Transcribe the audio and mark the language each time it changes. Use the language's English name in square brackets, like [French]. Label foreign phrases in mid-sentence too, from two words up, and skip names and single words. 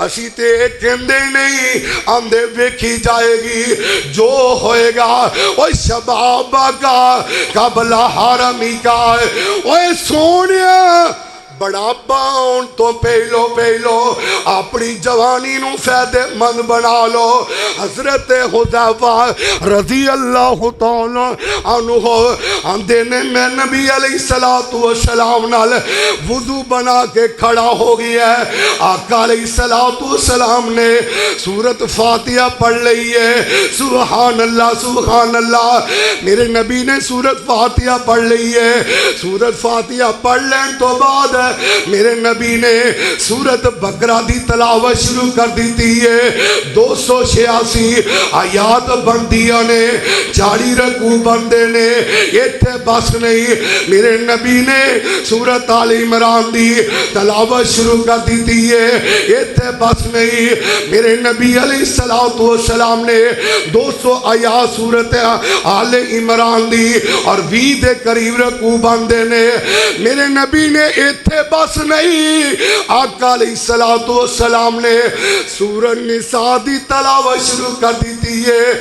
[Punjabi] اسی تے کہندے نہیں آندے ویکھی جائے گی جو ہوئے گا اوئے [Arabic] شبابك قبل هرمك [Punjabi] اوئے سونیا بڑھاپا آؤن تو پہلو اپنی جوانی نوں فائدہ مند بنا لو حضرت حذیفہ [Arabic] رضي الله تعالى عنه [Punjabi] آندے نے میں नबी [Arabic] عليه الصلاة والسلام [Punjabi] نال وضو بنا کے کھڑا ہو گیا آقا [Arabic] عليه الصلاة والسلام [Punjabi] نے سورت فاتحہ پڑھ لی ہے [Arabic] سبحان الله [Punjabi] میرے نبی نے سورت فاتحہ پڑھ لی ہے سورت فاتحہ پڑھ لینے تو بعد میرے نبی نے سورت بقرہ دی تلاوت شروع کر دی ہے 286 آیات بندیاں نے 40 رکوع بنتے نے اتھے بس نہیں میرے نبی نے سورت آل عمران دی تلاوت شروع کر دی ہے اتھے بس نہیں میرے نبی [Arabic] عليه الصلاة والسلام [Punjabi] نے 200 آیات سورت آل عمران دی اور 20 کے قریب رکوع بنتے نے میرے نبی نے اتھے بس نہیں آقا [Arabic] عليه الصلاة والسلام [Punjabi] نے سورت نساء دی تلاوت شروع کر دی ہے